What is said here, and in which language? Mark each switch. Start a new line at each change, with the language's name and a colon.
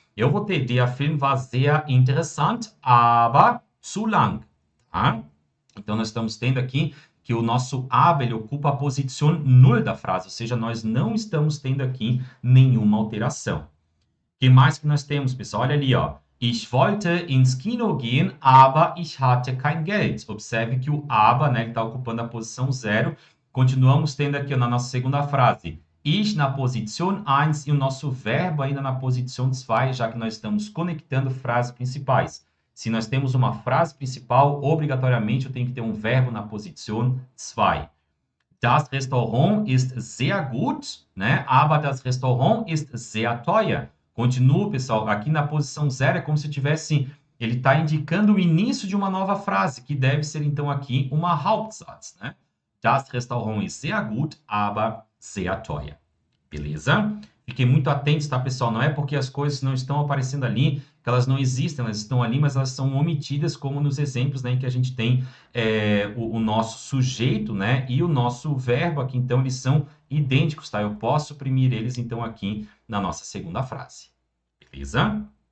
Portuguese: eu vou ter,
German: der Film war sehr interessant, aber zu lang. Tá?
Portuguese: Então, nós estamos tendo aqui que o nosso aber ele ocupa a posição null da frase, ou seja, nós não estamos tendo aqui nenhuma alteração. O que mais que nós temos, pessoal? Olha ali, ó.
German: Ich wollte ins Kino gehen, aber ich hatte kein Geld.
Portuguese: Observe que o aber, né, ele está ocupando a posição 0. Continuamos tendo aqui na nossa segunda frase, ich na posição 1 e o nosso verbo ainda na posição 2, já que nós estamos conectando frases principais. Se nós temos uma frase principal, obrigatoriamente eu tenho que ter um verbo na posição 2.
German: Das Restaurant ist sehr gut, né? Aber das Restaurant ist sehr teuer.
Portuguese: Continua, pessoal, aqui na posição 0 é como se tivesse, ele está indicando o início de uma nova frase, que deve ser então aqui uma Hauptsatz, né?
German: Das Restaurant ist sehr gut, aber sehr teuer.
Portuguese: Beleza? Fiquem muito atentos, tá, pessoal? Não é porque as coisas não estão aparecendo ali, que elas não existem, elas estão ali, mas elas são omitidas, como nos exemplos, né, em que a gente tem o nosso sujeito, né, e o nosso verbo aqui, então, eles são idênticos, tá? Eu posso suprimir eles, então, aqui na nossa segunda frase. Beleza?